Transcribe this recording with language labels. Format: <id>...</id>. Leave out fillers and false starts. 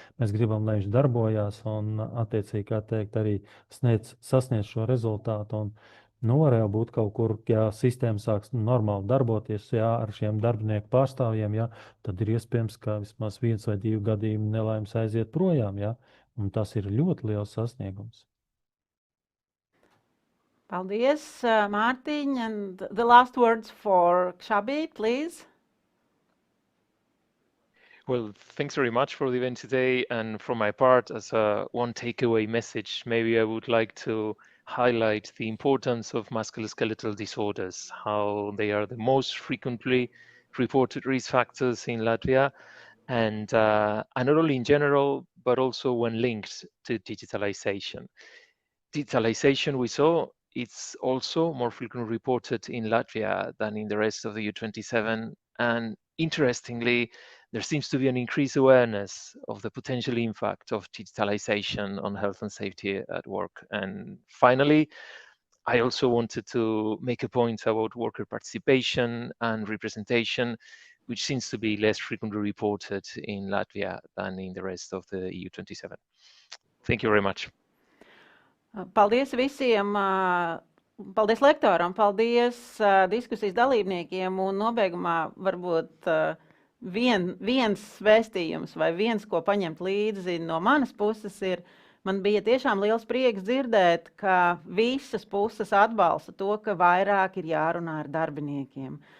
<lv>Mēs gribam, lai viņš darbojās un attiecīgi, kā teikt, arī sasniedz šo rezultātu. Un var jau būt kaut kur, ja sistēma sāks normāli darboties, jā, ar šiem darbinieku pārstāvjiem, jā, tad ir iespējams, ka vismaz 1 vai 2 gadījumi nelaimes aiziet projām, jā, un tas ir ļoti liels sasniegums. Paldies, Mārtiņ.</lv> <en>And the last words for Kshabi, please. Well, thanks very much for the event today. And from my part, as one takeaway message, maybe I would like to highlight the importance of musculoskeletal disorders, how they are the most frequently reported risk factors in Latvia, and not only in general, but also when linked to digitalization. Digitalization, we saw, it's also more frequently reported in Latvia than in the rest of the EU27. And interestingly, there seems to be an increased awareness of the potential impact of digitalization on health and safety at work. And finally, I also wanted to make a point about worker participation and representation, which seems to be less frequently reported in Latvia than in the rest of the EU27. Thank you very much.</en> <lv>Paldies visiem, paldies lektoram, paldies diskusijas dalībniekiem un nobeigumā varbūt viens vēstījums vai viens, ko paņemt līdzi no manas puses ir, man bija tiešām liels prieks dzirdēt, ka visas puses atbalsta to, ka vairāk ir jārunā ar darbiniekiem.</lv>